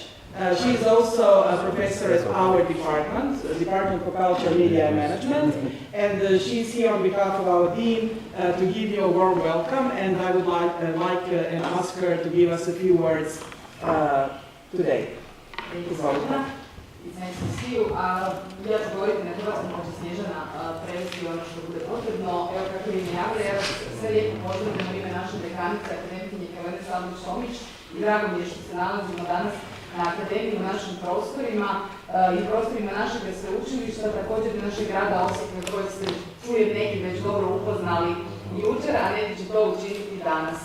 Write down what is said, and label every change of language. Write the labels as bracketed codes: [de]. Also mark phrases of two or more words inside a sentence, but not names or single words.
[en] She is also a professor at our department, Department for Culture, Media and Management, and she's here on behalf of our dean to give you a warm welcome, and I would like and ask her to give us a few words today. It's nice to see you. [hr] Ja ću govoriti na hrvatskom pa će Snježana prevesti ono što bude potrebno. Evo kako je mi javlja, ja sve lijepo pozdravljam u ime naše dekanice, akademkinje Helene Sablić-Tomić i drago mi je što se nalazimo danas na akademiji u našim prostorima i prostorima našeg sveučilišta, također i našeg grada Osijeka koji ste čuje neki već dobro upoznali jučer, a neki će to učiniti danas.